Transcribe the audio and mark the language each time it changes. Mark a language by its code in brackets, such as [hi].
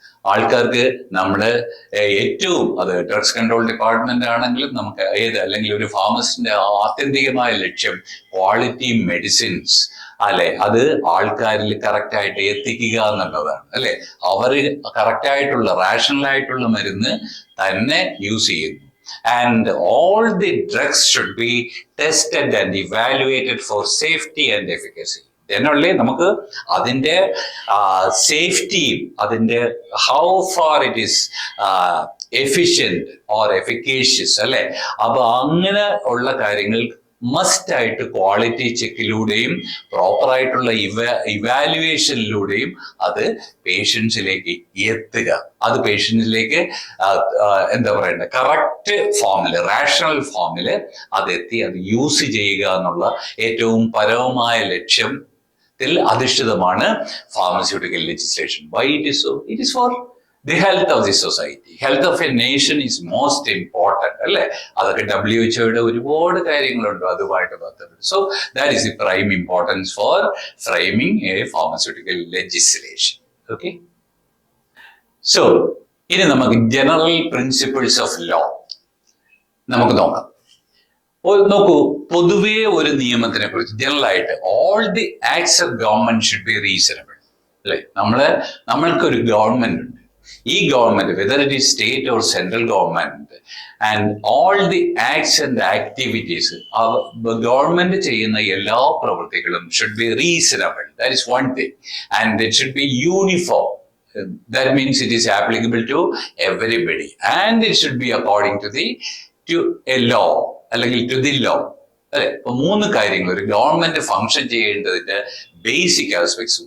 [ml] ആൾക്കാർക്ക് നമ്മുടെ ഏറ്റവും, അത് ഡ്രഗ്സ് കൺട്രോൾ ഡിപ്പാർട്ട്മെന്റ് ആണെങ്കിലും നമുക്ക് അല്ലെങ്കിൽ ഒരു ഫാർമസിന്റെ ആത്യന്തികമായ ലക്ഷ്യം ക്വാളിറ്റി മെഡിസിൻസ്, അല്ലെ, അത് ആൾക്കാരിൽ കറക്റ്റ് ആയിട്ട് എത്തിക്കുക എന്നുള്ളതാണ്, അല്ലെ? അവർ കറക്റ്റ് ആയിട്ടുള്ള റാഷണൽ ആയിട്ടുള്ള മരുന്ന് തന്നെ യൂസ് ചെയ്യുന്നു. [en] And all the drugs should be tested and evaluated for safety and efficacy. Then [ml] നമുക്ക് അതിൻ്റെ സേഫ്റ്റിയും അതിൻ്റെ [en] How far it is efficient or efficacious, അല്ലെ? [ml] അപ്പൊ അങ്ങനെ ഉള്ള കാര്യങ്ങൾ മസ്റ്റ് ആയിട്ട് ക്വാളിറ്റി ചെക്കിലൂടെയും പ്രോപ്പറായിട്ടുള്ള ഇവാലുവേഷനിലൂടെയും അത് പേഷ്യൻസിലേക്ക് എത്തുക. അത് പേഷ്യൻസിലേക്ക് എന്താ പറയണ്ടത്, കറക്റ്റ് ഫോമില്, റാഷണൽ ഫോമില് അതെത്തി അത് യൂസ് ചെയ്യുക എന്നുള്ള ഏറ്റവും പരമമായ ലക്ഷ്യം അധിഷ്ഠിതമാണ് pharmaceutical legislation. [en] Why it is so? It is for the health of the society. Health of a nation is most important, അല്ലെ? [ml] അതൊക്കെ WHO ഒരുപാട് കാര്യങ്ങളുണ്ട് അതുമായിട്ട് ബന്ധപ്പെട്ട്. [en] So that is the prime importance for framing a pharmaceutical legislation. Okay? So [ml] ഇനി നമുക്ക് [en] general principles of law [ml] നമുക്ക് നോക്കാം. നോക്കൂ, പൊതുവേ ഒരു നിയമത്തിനെ കുറിച്ച് [en] General ആയിട്ട് all the acts of government should be reasonable, അല്ലെ? [ml] നമ്മൾക്കൊരു ഗവൺമെന്റ് ഉണ്ട്. [en] ഈ government, whether it is state or central government, and all the acts and activities, [ml] government ചെയ്യുന്ന എല്ലാ പ്രവൃത്തികളും [en] Should be reasonable. That is one thing. And it should be uniform. That means it is applicable to everybody, and it should be according to a law, അല്ലെങ്കിൽ to the law, അല്ലെ? [ml] ഇപ്പൊ 3 കാര്യങ്ങൾ ഒരു government function ചെയ്യേണ്ടതിന്റെ basic aspects.